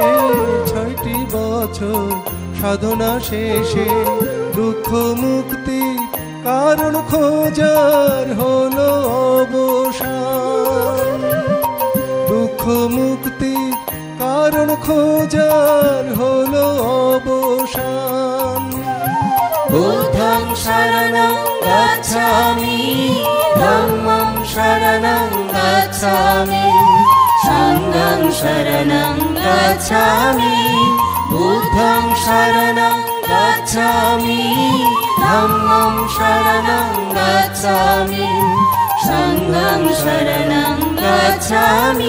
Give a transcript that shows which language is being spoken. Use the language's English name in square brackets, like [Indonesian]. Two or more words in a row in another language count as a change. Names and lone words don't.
[Bangla] 6টি বছর সাধনা শেষে দুঃখ মুক্তি কারণ খোঁজার হলো অবসান। দুঃখ মুক্তি কারণ খোঁজার হলো অবসান। [Pali] বুদ্ধং শরণং গচ্ছামি, ধম্মং শরণং গচ্ছামি, সংঘং শরণং গচ্ছামি। বুদ্ধং শরণং গচ্ছামি, ধম্মং শরণং গচ্ছামি, সংঘং শরণং গচ্ছামি।